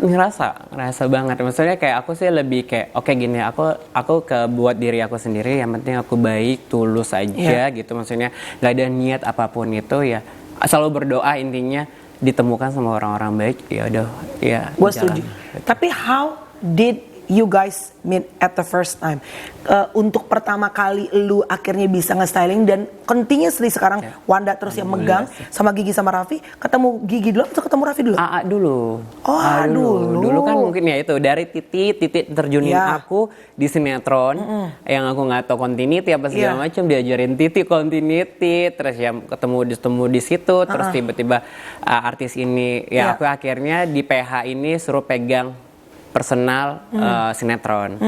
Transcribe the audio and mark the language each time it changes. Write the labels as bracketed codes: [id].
[id] Ngerasa banget. Maksudnya kayak aku sih lebih kayak oke gini, aku buat diri aku sendiri, yang penting aku baik, tulus aja gitu, maksudnya nggak ada niat apapun itu ya, selalu berdoa intinya ditemukan sama orang-orang baik, ya udah ya. Gue setuju. Tapi [en] how did you guys meet at the first time. [id] Untuk pertama kali lu akhirnya bisa nge-styling dan continuously sekarang Wanda terus yang megang sama Gigi sama Raffi. Ketemu Gigi dulu atau ketemu Raffi dulu? AA dulu. Oh, AA dulu. Dulu kan mungkin ya itu dari titik terjunin aku di sinetron yang aku nggak tahu continuity apa segala macam, diajarin titik continuity, terus yang ketemu di situ, terus tiba-tiba artis ini aku akhirnya di PH ini suruh pegang personal sinetron.